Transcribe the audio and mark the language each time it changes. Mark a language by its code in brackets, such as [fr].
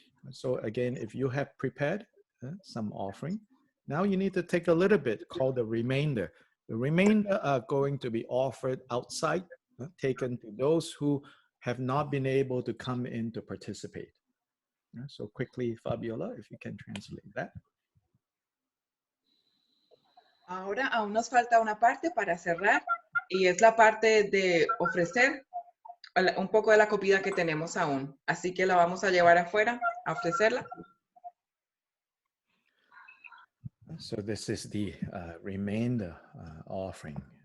[en] So again, if you have prepared some offering, now you need to take a little bit called the remainder. The remainder are going to be offered outside, taken to those who have not been able to come in to participate. So quickly, Fabiola, if you can translate that. [es] Ahora aún nos falta una parte para cerrar y es la parte de ofrecer un poco de la comida que tenemos aún. Así que la vamos a llevar afuera a ofrecerla. [en] So this is the remainder offering.